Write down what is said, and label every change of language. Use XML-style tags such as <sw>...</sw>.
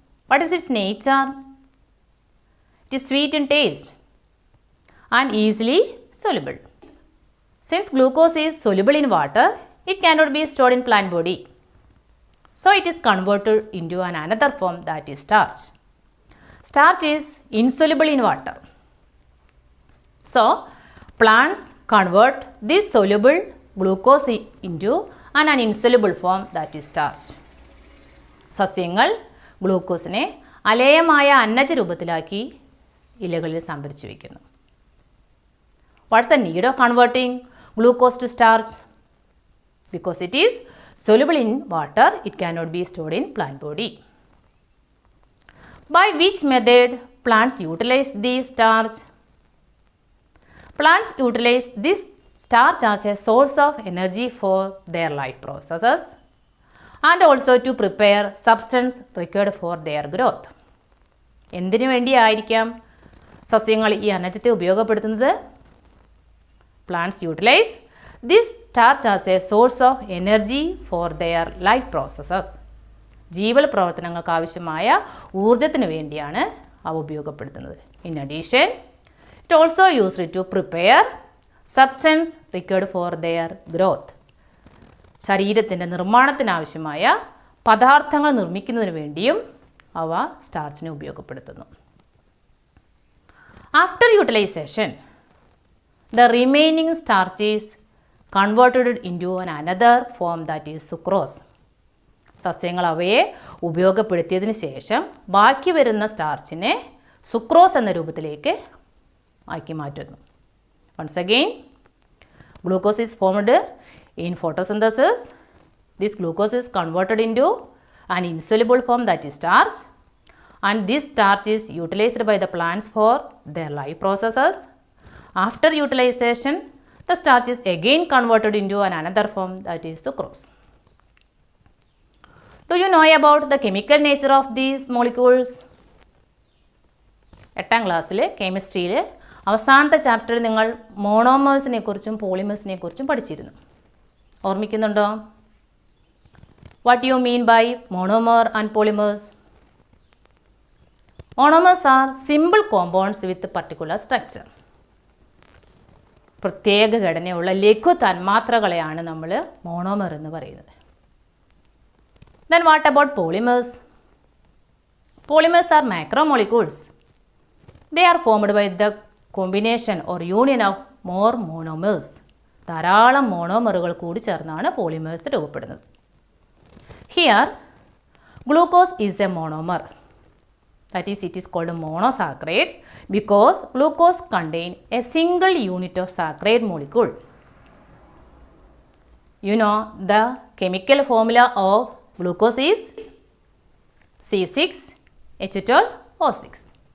<en>What is its nature? It is sweet in taste and easily soluble. Since glucose is soluble in water, it cannot be stored in plant body. So it is converted into another form, that is starch. Starch is insoluble in water. So plants convert this soluble glucose into an insoluble form, that is starch.</en> <ml>സസ്യങ്ങൾ ഗ്ലൂക്കോസിനെ അലേയമായ അന്നജ രൂപത്തിലാക്കി ഇലകളിൽ സംഭരിച്ചു വയ്ക്കുന്നു.</ml> <en>What's the need of converting glucose to starch? Because it is soluble in water, it cannot be stored in plant body. By which method plants utilize this starch? Plants utilize this starch as a source of energy for their life processes and also to prepare substance required for their growth.</en> <ml>എന്തിനു വേണ്ടിയായിരിക്കാം സസ്യങ്ങൾ ഈ അന്നജത്തെ ഉപയോഗപ്പെടുത്തുന്നത്?</ml> <en>Plants utilize this starch as a source of energy for their life processes.</en> <ml>ജീവൽ പ്രവർത്തനങ്ങൾക്ക് ആവശ്യമായ ഊർജത്തിന് വേണ്ടിയാണ് അവ ഉപയോഗപ്പെടുത്തുന്നത്.</ml> <en>In addition, it also used to prepare substance required for their growth.</en> <ml>ശരീരത്തിൻ്റെ നിർമ്മാണത്തിനാവശ്യമായ പദാർത്ഥങ്ങൾ നിർമ്മിക്കുന്നതിന് വേണ്ടിയും അവ സ്റ്റാർച്ചിനെ ഉപയോഗപ്പെടുത്തുന്നു.</ml> <en>After utilisation the remaining starch is converted into another form, that is sucrose.</en> <ml>സസ്യങ്ങൾ അവയെ ഉപയോഗപ്പെടുത്തിയതിന് ശേഷം ബാക്കി വരുന്ന സ്റ്റാർച്ചിനെ സുക്രോസ് എന്ന രൂപത്തിലേക്ക് ആക്കി മാറ്റുന്നു.</ml> <en>Once again, glucose is formed in photosynthesis. This glucose is converted into an insoluble form, that is starch, and this starch is utilized by the plants for their life processes. After utilization, the starch is again converted into another form, that is sucrose. Do you know about the chemical nature of these molecules?</en> <ml>8ാം ക്ലാസ്സിൽ കെമിസ്ട്രിയിൽ അവസാനത്തെ ചാപ്റ്ററിൽ നിങ്ങൾ മോണോമേഴ്സിനെ കുറിച്ചും പോളിമേഴ്സിനെ കുറിച്ചും പഠിച്ചിരുന്നു. ഓർമ്മിക്കുന്നുണ്ടോ?</ml> <en>What do you mean by monomer and polymers? Monomers are simple compounds with particular structure.</en> <ml>പ്രത്യേക ഘടനയുള്ള ലഘു തന്മാത്രകളെയാണ് നമ്മൾ മോണോമർ എന്ന് പറയുന്നത്.</ml> <en>Then what about polymers? Polymers are macromolecules. They are formed by the combination or union of more monomers.</en> <ml>ധാരാളം മോണോമറുകൾ കൂടി ചേർന്നാണ് polymers രൂപപ്പെടുന്നത്.</ml> <en>Here, glucose is a monomer. That is, it is called a monosaccharide because glucose contains a single unit of saccharide molecule. You know the chemical formula of glucose is C6H12O6.</en>